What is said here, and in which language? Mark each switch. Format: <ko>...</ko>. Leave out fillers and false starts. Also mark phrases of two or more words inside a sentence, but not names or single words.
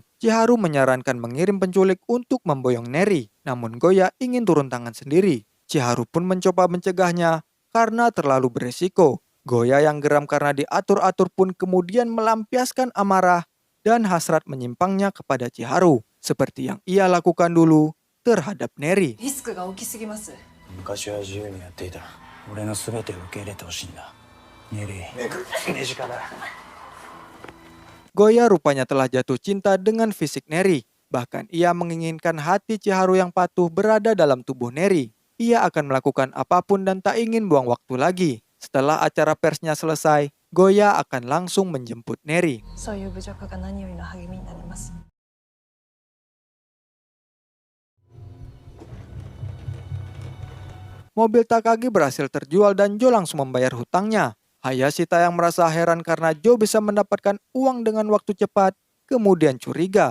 <id>Chiharu menyarankan mengirim penculik untuk memboyong Neri, namun Goya ingin turun tangan sendiri. Chiharu pun mencoba mencegahnya karena terlalu beresiko. Goya yang geram karena diatur-atur pun kemudian melampiaskan amarah dan hasrat menyimpangnya kepada Chiharu, seperti yang ia lakukan dulu terhadap Neri.</id> <ja>リスクが大きすぎます。昔は自由にやっていた。俺の全てを受け入れてほしいんだ。ネリー、ネジカだ。</ja> <id>Goya rupanya telah jatuh cinta dengan fisik Neri. Bahkan ia menginginkan hati Chiharu yang patuh berada dalam tubuh Neri. Ia akan melakukan apapun dan tak ingin buang waktu lagi. Setelah acara persnya selesai, Goya akan langsung menjemput Neri.</id> <ja>そういう侮辱が何よりの励みになります。</ja> <id>Mobil Takagi berhasil terjual dan Joe langsung membayar hutangnya. Hayashita yang merasa heran karena Joe bisa mendapatkan uang dengan waktu cepat, kemudian curiga.</id>